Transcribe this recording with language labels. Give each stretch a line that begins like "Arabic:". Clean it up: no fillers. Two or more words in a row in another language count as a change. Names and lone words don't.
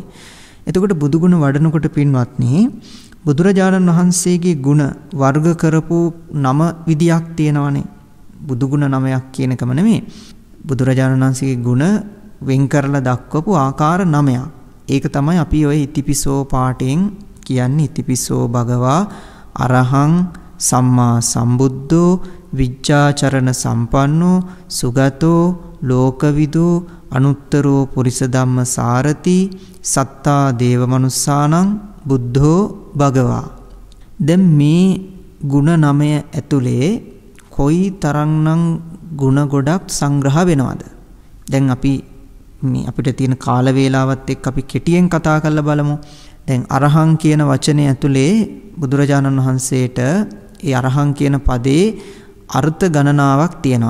Sinhala: එතකොට බුදුගුණ වඩනකොට පින්වත්නි බුදුරජාණන් වහන්සේගේ ගුණ වර්ග කරපු නම විදියක් තියෙනවනේ. බුදුගුණ නමයක් කියන එකම නෙමෙයි. බුදුරජාණන් වහන්සේගේ ගුණ වෙන් කරලා දක්වපු ආකාර 9ක්. ඒක තමයි අපි ඔය ඉතිපිසෝ පාඨයෙන් කියන්නේ.
Pali: ඉතිපිසෝ භගවා අරහං සම්මා සම්බුද්ධෝ විජ්ජාචරණ සම්පන්නෝ සුගතෝ ලෝකවිදු අනුත්තරෝ පුරිස ධම්ම සාරති සත්තා දේව මනුස්සානං බුද්ධෝ භගවා.
Sinhala: දැන් මේ ගුණ 9 ඇතුලේ කොයි තරම්නම් ගුණ ගොඩක් සංග්‍රහ වෙනවද? දැන් අපිට තියෙන කාල වේලාවත් එක්ක අපි කෙටියෙන් කතා කරලා බලමු. දැන් අරහං කියන වචනේ ඇතුලේ බුදුරජාණන් වහන්සේට ඒ අරහං කියන පදේ අර්ථ ගණනාවක් තියෙනවා.